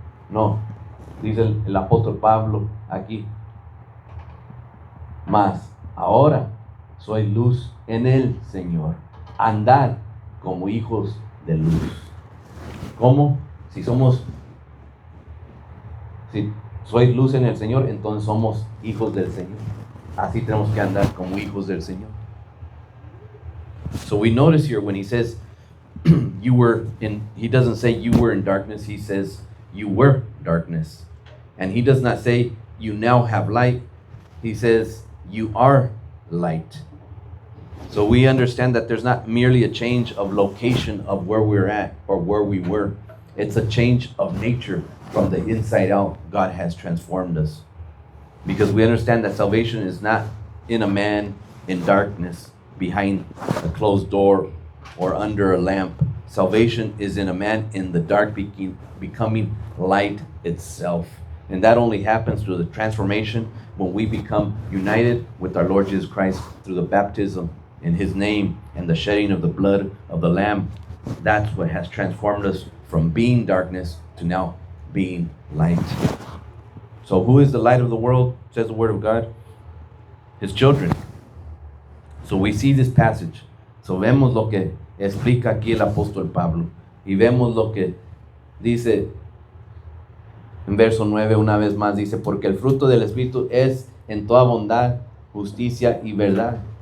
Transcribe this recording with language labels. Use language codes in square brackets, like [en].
[es] No, dice el apóstol Pablo aquí, mas ahora soy luz en el Señor. Andad como hijos de luz. ¿Cómo? Si sois luz en el Señor, entonces somos hijos del Señor. Así tenemos que andar como hijos del Señor. [en] So we notice here when he says he doesn't say you were in darkness, he says you were darkness. And he does not say you now have light, he says you are light. So we understand that there's not merely a change of location of where we're at or where we were. It's a change of nature from the inside out. God has transformed us. Because we understand that salvation is not in a man in darkness, behind a closed door or under a lamp. Salvation is in a man in the dark becoming light itself. And that only happens through the transformation when we become united with our Lord Jesus Christ through the baptism in His name and the shedding of the blood of the Lamb. That's what has transformed us from being darkness to now being light. So who is the light of the world, says the Word of God? His children. So we see this passage. [es] So vemos lo que explica aquí el apóstol Pablo. Y vemos lo que dice en verso 9 una vez más. Dice, porque el fruto del Espíritu es en toda bondad, justicia y verdad.